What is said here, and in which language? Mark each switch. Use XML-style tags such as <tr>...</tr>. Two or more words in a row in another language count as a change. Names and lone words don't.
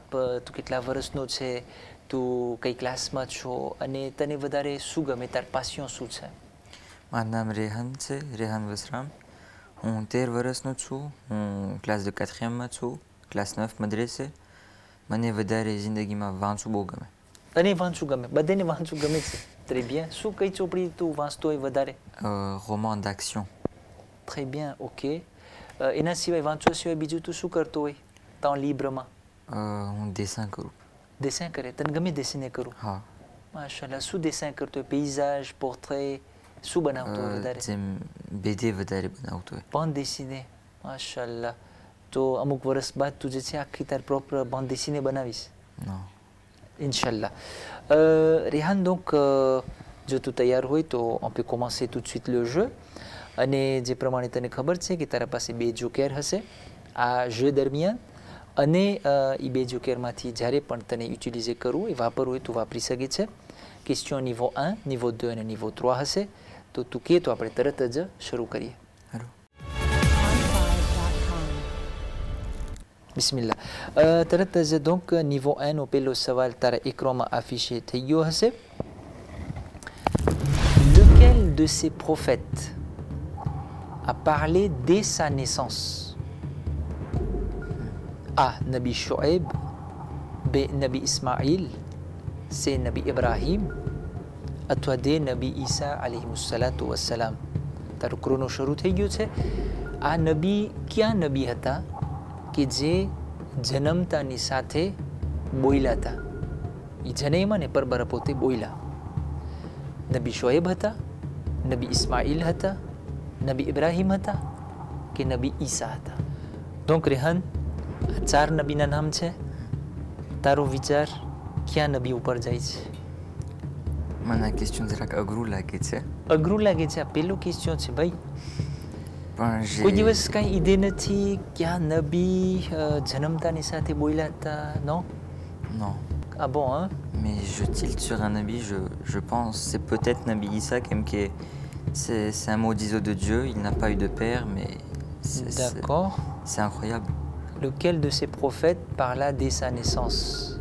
<gu>તું કેટલા વર્ષનો છે, તું કઈ ક્લાસમાં છો, અને તને વધારે શું ગમે, તાર પાસિયો શું છે? મારું નામ રેહાન છે, રેહાન વસરામ. હું 13 વર્ષનો છું. હું ક્લાસ de 4th છું, ક્લાસ 9 મદ્રેસે. મને વધારે જિંદગીમાં વાંચવું બહુ ગમે. તને વાંચવું ગમે? બધાને વાંચવું ગમે છે.</gu> <fr>très bien.</fr> <gu>શું કઈ ચોપડી તું વાંચતો હોય વધારે?</gu> <fr>roman d'action. très bien,</fr> <gu>ok. એના સિવાય વાંચવા સિવાય બીજું તું શું કરતો હોય</gu> <fr>temps libre</fr> <gu>માં? હું dessin કરું. dessin કરે? તને ગમે dessiner કરવું? હા. માશાલ્લાહ. શું dessin કરતો હોય?</gu> <fr>paysage, portrait,</fr> <gu>શું બનાવતો હોય વધારે? જેમ BD વધારે બનાવતો હોય.</gu> <fr>bande dessinée,</fr> <gu>માશાલ્લાહ. તો અમુક વર્ષ બાદ તું જે છે આખી તાર પ્રોપર</gu> <fr>bande dessinée</fr> <gu>બનાવીશ?</gu> <fr>Non. Inch'Allah. Rehan, donc,</fr> <gu>જો તું તૈયાર હોય તો</gu> <fr>on peut commencer tout de suite le jeu.</fr> <gu>અને જે પ્રમાણે તને ખબર છે કે તારા પાસે 2 જોકેર હશે આ જeu દરમિયાન, અને એ 2 જોકેરમાંથી જ્યારે પણ તને યુટિલાઇઝ કરવું એ વાપરવું હોય તું વાપરી શકે છે. ક્વેશ્ચન niveau 1, niveau 2 અને niveau 3 હશે. તો તું કહે તો આપણે તરત જ શરૂ કરીએ. બિસ્મિલ્લાહ. તરત જ donc niveau 1 નો પહેલો સવાલ તારા એક્રાનમાં affiché થઈ ગયો હશે.</gu> <fr>Lequel de ces prophètes a parlé dès sa naissance? A. Nabi Shu'aib, B. Nabi Ismaïl, C. Nabi Ibrahim,</fr> <gu>અથવા D.</gu> <ar>Nabi Isa عليهم الصلاة والسلام.</ar> <gu>તારું ક્રોનો શરૂ થઈ ગયું છે. આ નબી ક્યાં નબી હતા કે જે જન્મતાની સાથે બોયલા હતા? એ જન્મ્યા ને પરબરા પોતે બોયલા. નબી શોએબ હતા, નબી ઇસ્માઇલ હતા, નબી ઇબ્રાહિમ હતા, કે નબી ઈસા હતા? donc રેહાન, આ 4 નબીના નામ છે. તારો વિચાર ક્યાં નબી ઉપર જાય છે? મને આ ક્વેશ્ચન જરાક અઘરું લાગે છે. અઘરું લાગે છે? આ પહેલો ક્વેશ્ચન છે ભાઈ. પણ કોઈ દિવસ કાંઈ ઈદે નથી ક્યાં નબી જન્મતાની સાથે બોયલા હતા?</gu> <fr>non? Non. Ah bon, hein? Mais je tilte sur un nabi, je pense, c'est peut-être Nabi Issa, c'est un maudit de Dieu, il n'a pas eu de père, mais d'accord. C'est incroyable. Lequel de ces prophètes parla dès sa naissance?</fr>